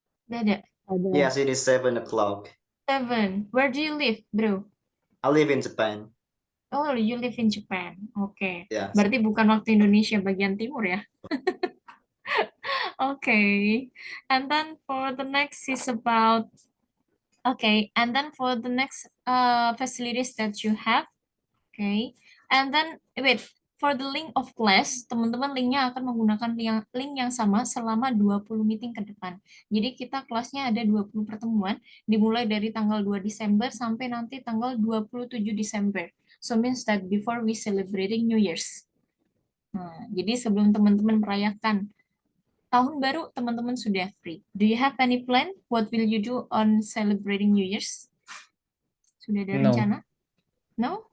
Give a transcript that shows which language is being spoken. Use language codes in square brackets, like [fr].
[id] Udah ada? [en] Yes, it is 7 o'clock. 7. Where do you live, bro? I live in Japan. Oh, you live in Japan. Oke. Yes. [id] Berarti bukan waktu Indonesia bagian timur ya? [en] Okay. And then for the next is about and then for the next facilities that you have. Okay. And then wait, for the link of class, [id] teman-teman linknya akan menggunakan link yang sama selama 20 meeting ke depan. Jadi kita kelasnya ada 20 pertemuan, dimulai dari tanggal 2 Desember sampai nanti tanggal 27 Desember. [en] So means that before we celebrating New Year's. [id] Nah, jadi sebelum teman-teman merayakan tahun baru, teman-teman sudah free. [en] Do you have any plan? What will you do on celebrating New Year's? [id] Sudah ada [en] No. [id] rencana? No?